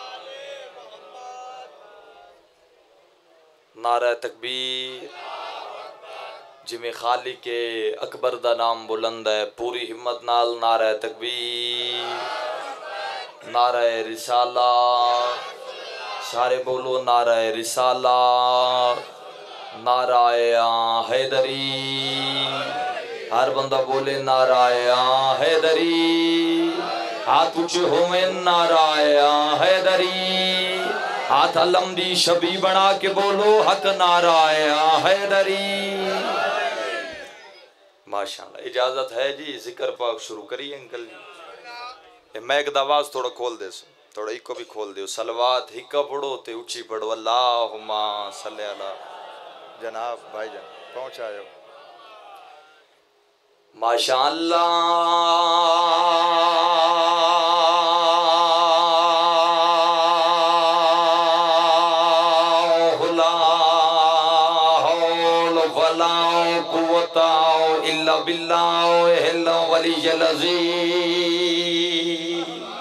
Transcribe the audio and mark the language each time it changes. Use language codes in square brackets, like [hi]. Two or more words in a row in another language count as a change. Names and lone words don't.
[pa] نعرہ تکبیر. جی میں خالق اکبر دا نام بلند ہے پوری ہمت نال نعرہ تکبیر. نعرہ رسالہ. سارے بولو نعرہ رسالہ. نعرۂ حیدری. ہر بندہ بولے نعرۂ حیدری. ہاتھ اونچے ہووے نعرۂ حیدری. ہاتھ علمدی شبیہ بنا کے بولو حق نعرۂ حیدری. ماشاءاللہ. اجازت ہے جی، ذکرِ پاک شروع کریے انکل جی. میں اک آواز تھوڑا کھول دے سو، تھوڑا ایکو بھی کھول دو۔ صلوات ہکا پڑھو تے اونچی پڑھو. [ar] اللهم صل على. [pa] جناب بھائی جان پہنچ آیو. ماشاءاللہ. [ar] لا حول ولا قوة إلا بالله الولي العظيم.